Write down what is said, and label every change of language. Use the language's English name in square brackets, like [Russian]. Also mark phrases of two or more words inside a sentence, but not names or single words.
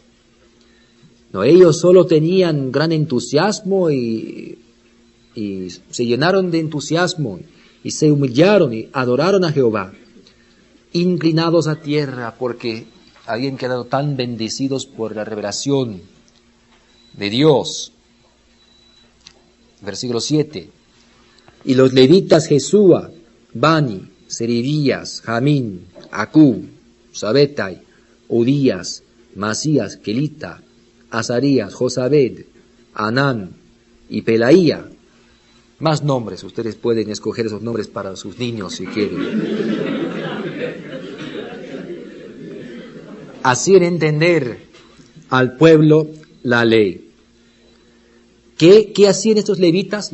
[Spanish] No, ellos solo tenían gran entusiasmo y se llenaron de entusiasmo y se humillaron y adoraron a Jehová, inclinados a tierra porque habían quedado tan bendecidos por la revelación de Dios. Versículo 7. Y los levitas Jesúa, Bani, Serebías, Jamín, Acub, Sabetai, Odías, Masías, Kelita, Azarías, Josabed, Anán y Pelaía. Más nombres, ustedes pueden escoger esos nombres para sus niños si quieren. Hacían entender al pueblo la ley. ¿Qué hacían estos levitas?